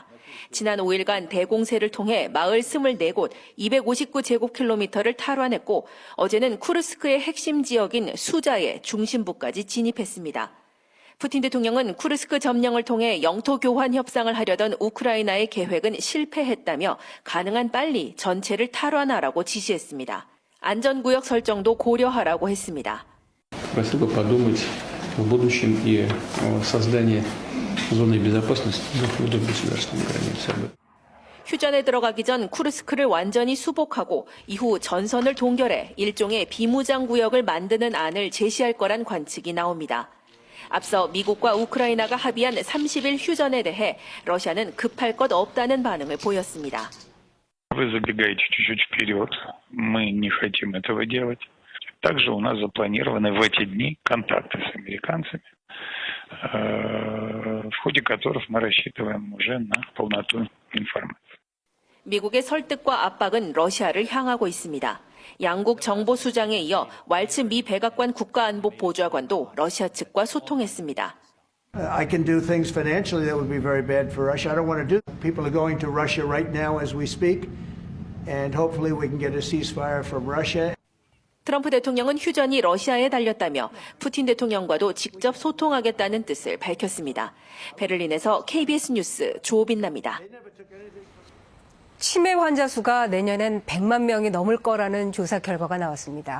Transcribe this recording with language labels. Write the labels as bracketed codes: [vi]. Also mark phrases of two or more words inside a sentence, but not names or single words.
[ko] 지난 5일간 대공세를 통해 마을 24곳 259제곱킬로미터를 탈환했고 어제는 쿠르스크의 핵심 지역인 수자의 중심부까지 진입했습니다. 푸틴 대통령은 쿠르스크 점령을 통해 영토 교환 협상을 하려던 우크라이나의 계획은 실패했다며 가능한 빨리 전체를 탈환하라고 지시했습니다. 안전구역 설정도 고려하라고 했습니다. [ru] Просил бы подумать в будущем и о создании зоны безопасности вдоль государственной границы. [ko] 휴전에 들어가기 전 쿠르스크를 완전히 수복하고 이후 전선을 동결해 일종의 비무장 구역을 만드는 안을 제시할 거란 관측이 나옵니다. 앞서 미국과 우크라이나가 합의한 30일 휴전에 대해 러시아는 급할 것 없다는 반응을 보였습니다. [ru] Вы забегаете чуть-чуть вперед. Мы не хотим этого делать. Также у нас запланированы в эти дни контакты с американцами, в ходе которых мы рассчитываем уже на полноту информации. [ko] 미국의 설득과 압박은 러시아를 향하고 있습니다. 양국 정보수장에 이어 왈츠 미 백악관 국가안보보좌관도 러시아 측과 소통했습니다. [en] I can do things financially that would be very bad for Russia. I don't want to do that. People are going to Russia right now as we speak, and hopefully we can get a ceasefire from Russia. [ko] 트럼프 대통령은 휴전이 러시아에 달렸다며 푸틴 대통령과도 직접 소통하겠다는 뜻을 밝혔습니다. 베를린에서 KBS 뉴스 조빈나입니다. 치매 환자 수가 내년엔 100만 명이 넘을 거라는 조사 결과가 나왔습니다.